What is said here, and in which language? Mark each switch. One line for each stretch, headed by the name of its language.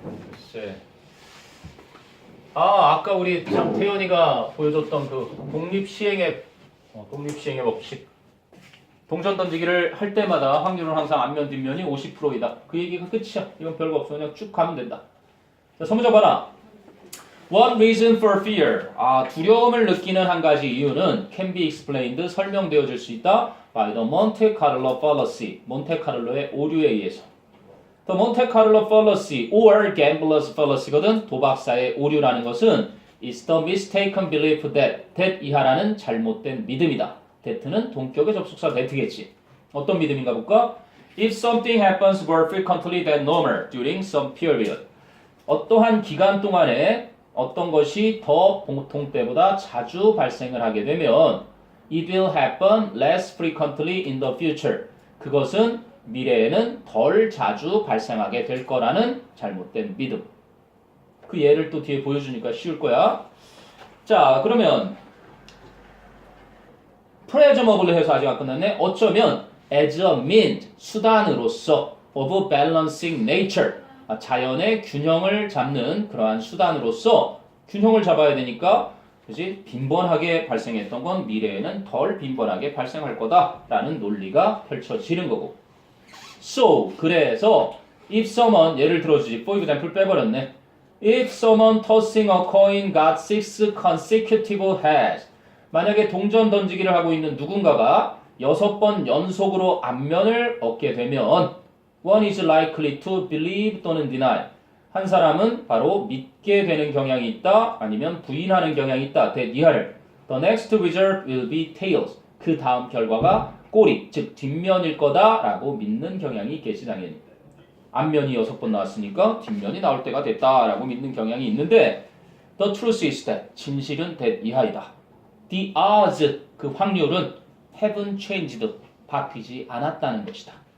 Korean: 글쎄. 아까 우리 태연이가 보여줬던 그 독립시행의 법칙. 동전 던지기를 할 때마다 확률은 항상 앞면 뒷면이 50%이다. 그 얘기가 끝이야. 이건 별거 없어. 그냥 쭉 가면 된다. 자, 선문자 봐라.
English: One reason for fear.
Korean: 두려움을 느끼는 한 가지 이유는
English: can be explained.
Korean: 설명되어질 수 있다.
English: by the Monte Carlo fallacy.
Korean: 몬테카를로의 오류에 의해서.
English: The Monte Carlo fallacy or gambler's fallacy거든.
Korean: 도박사의 오류라는 것은
English: is the mistaken belief that
Korean: 이하라는 잘못된 믿음이다. that는 동격의 접속사 that겠지. 어떤 믿음인가 볼까?
English: If something happens more frequently than normal during some period.
Korean: 어떠한 기간 동안에 어떤 것이 더 보통 때보다 자주 발생을 하게 되면
English: it will happen less frequently in the future.
Korean: 그것은 미래에는 덜 자주 발생하게 될 거라는 잘못된 믿음. 그 예를 또 뒤에 보여주니까 쉬울 거야. 자, 그러면 presumably 해서 아직 안 끝났네. 어쩌면
English: as a means,
Korean: 수단으로서
English: of balancing nature,
Korean: 자연의 균형을 잡는 그러한 수단으로서 균형을 잡아야 되니까 그지? 빈번하게 발생했던 건 미래에는 덜 빈번하게 발생할 거다라는 논리가 펼쳐지는 거고.
English: So,
Korean: 그래서
English: if someone,
Korean: 예를 들어주지.
English: for example
Korean: 빼버렸네.
English: If someone tossing a coin got 6 consecutive heads.
Korean: 만약에 동전 던지기를 하고 있는 누군가가 6번 연속으로 앞면을 얻게 되면
English: one is likely to believe
Korean: 또는 deny. 한 사람은 바로 믿게 되는 경향이 있다 아니면 부인하는 경향이 있다. 이하를
English: the next result will be tails.
Korean: 그 다음 결과가 꼬리, 즉 뒷면일 거다라고 믿는 경향이 있겠지 당연히. 앞면이 6번 나왔으니까 뒷면이 나올 때가 됐다라고 믿는 경향이 있는데
English: the truth is that
Korean: 진실은 that 이하이다.
English: The odds,
Korean: 그 확률은
English: haven't changed,
Korean: 바뀌지 않았다는 것이다.